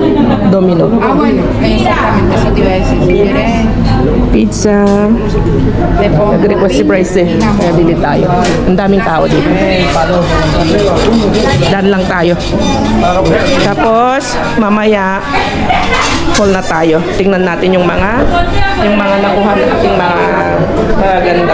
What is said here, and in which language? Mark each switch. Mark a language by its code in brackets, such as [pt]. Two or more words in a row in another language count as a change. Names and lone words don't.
[es] Domino. Ah, bueno, exactamente, eso te iba a decir. Si quieres Pizza. [tl] Nag-request si Bryce eh. Kaya bili tayo. Ang daming tao dito. Dan lang tayo. Tapos, mamaya, call na tayo. Tingnan natin yung mga nakuha nating mga maganda.